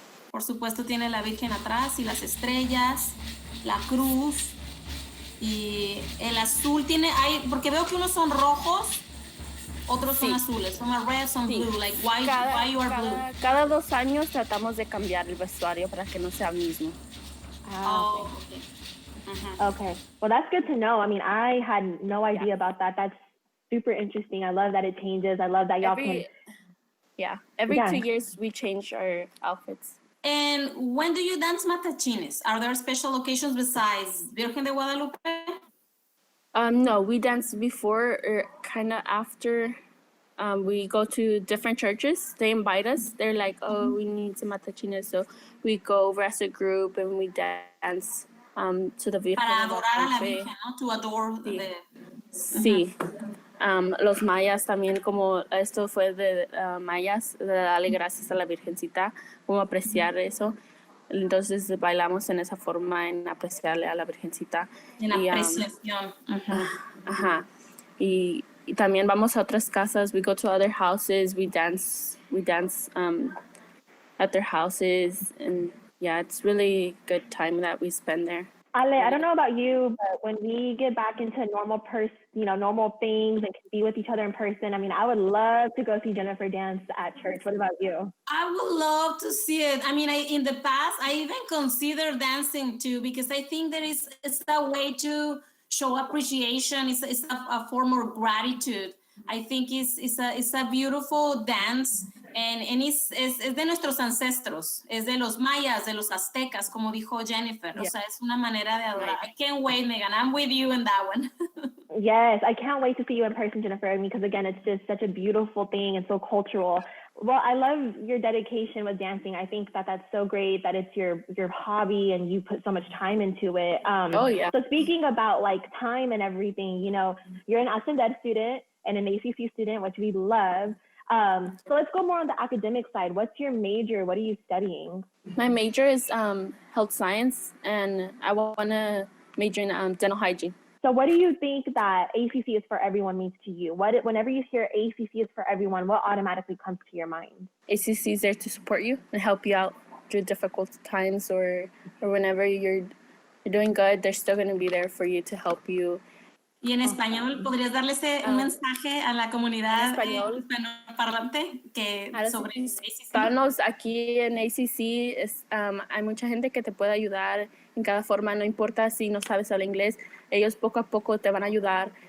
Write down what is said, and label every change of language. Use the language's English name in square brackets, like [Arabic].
[Spanish] Por supuesto tiene la Virgen atrás y las estrellas, la cruz y el azul tiene, porque veo que unos son rojos, otros son azules, [English] some red, some blue, like why you are blue? [Spanish] Cada 2 años tratamos de cambiar el vestuario para que no sea el mismo. [English] Oh, okay. Okay. Well, that's good to know. I mean, I had no idea about that. That's super interesting. I love that it changes. I love that y'all can... Yeah, every 2 years we change our outfits. And when do you dance matachines? Are there special occasions besides Virgen de Guadalupe? No, we dance before or kind of after. We go to different churches. They invite us. They're like, oh, we need some matachines. So we go over as a group and we dance to the Virgen. [Spanish] Para adorar a la Virgen, ¿no? [English] To adore the... [Spanish] Sí. Los mayas también, como esto fue de mayas, de darle gracias a la Virgencita, como apreciar eso. Entonces bailamos en esa forma, en apreciarle a la Virgencita. En apreciación. Ajá. Y también vamos a otras casas. [English] We go to other houses. We dance at their houses. And yeah, it's really good time that we spend there. Ale, I don't know about you, but when we get back into normal things and can be with each other in person, I mean, I would love to go see Jennifer dance at church. What about you? I would love to see it. I mean, in the past, I even considered dancing too, because I think it's a way to show appreciation. It's a form of gratitude. I think it's a beautiful dance. [Spanish] And es de nuestros ancestros, es de los mayas, de los aztecas, como dijo Jennifer. O sea, es una manera de adorar. [English] I can't wait, Megan. I'm with you in that one. Yes, I can't wait to see you in person, Jennifer. I mean, because again, it's just such a beautiful thing and so cultural. Well, I love your dedication with dancing. I think that that's so great that it's your hobby and you put so much time into it. Oh, yeah. So speaking about like time and everything, you know, you're an ACCTV student and an ACC student, which we love. So let's go more on the academic side. What's your major? What are you studying? My major is health science, and I want to major in dental hygiene. So what do you think that ACC is for everyone means to you? Whenever you hear ACC is for everyone, what automatically comes to your mind? ACC is there to support you and help you out through difficult times, or whenever you're doing good, they're still going to be there for you to help you. [Spanish] Y en español, ¿podrías darle un mensaje a la comunidad hispanoparlante sobre ACC? Hispanos aquí en ACC, hay mucha gente que te puede ayudar en cada forma, no importa si no sabes hablar inglés, ellos poco a poco te van a ayudar.